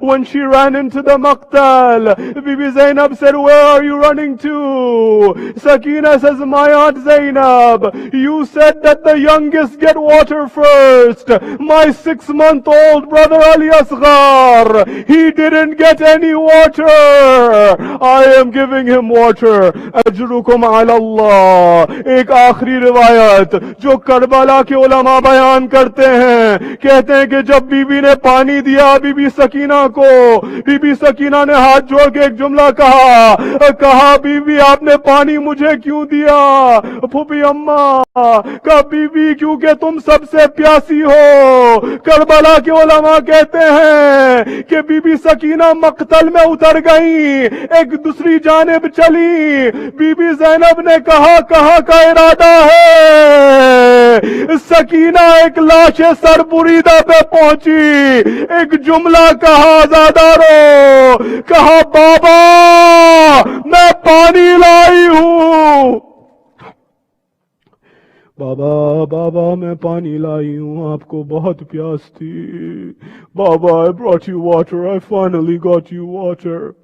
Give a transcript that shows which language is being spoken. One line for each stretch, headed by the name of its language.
English: When she ran into the maqtal, Bibi Zainab said, where are you running to? Sakina says, my aunt Zainab, you said that the the youngest get water first. My 6-month-old brother Ali Asghar, he didn't get any water. I am giving him water.
Arabic: Ajrukum ala Allah.
Hindi: एक आखिरी रिवायत जो Karbala के उलमा बयान करते हैं, कहते हैं कि जब बीबी ने पानी दिया बीबी सकीना को, बीबी सकीना ने हाथ जोड़ के एक जुमला कहा बीबी आपने पानी मुझे क्यों दिया? फूफी अम्मा का बीबी क्योंकि तुम सबसे प्यासी हो। करबला के उलमा कहते हैं कि बीबी सकीना मक्तल में उतर गई, एक दूसरी जानिब चली। बीबी ज़ैनब ने कहा का इरादा है? सकीना एक लाश सरबुरीदा पे पहुंची, एक जुमला कहा आजादारो, कहा बाबा मैं पानी लाई हूं। बाबा मैं पानी लाई हूं, आपको बहुत प्यास थी।
English: बाबा I brought you water, I finally got you water.